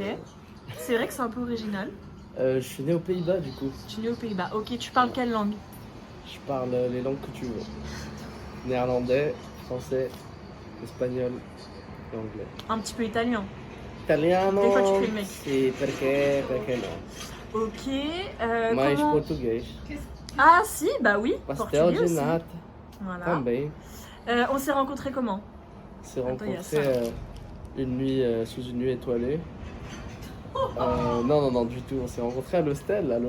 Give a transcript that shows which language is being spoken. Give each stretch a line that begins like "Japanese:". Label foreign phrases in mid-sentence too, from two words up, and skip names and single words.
French: C'est vrai que c'est un peu original. Je suis né aux Pays-Bas du coup. Tu es né aux Pays-Bas. Ok, tu parles quelle langue? Je parle les langues que tu veux. Néerlandais, français, espagnol et anglais. Un petit peu italien. Italiano. Des fois, tu fais le mec.
Italian: Sì, perché no.
French: Ok. Mais Comment... portugais. Ah si, bah oui. Pastel Portugais de aussi. nata Voilà. também. On s'est rencontrés comment? On s'est Attends, il y a rencontrés une nuit sous une nuit étoilée. Non, du tout. On s'est rencontrés à l'hostel, à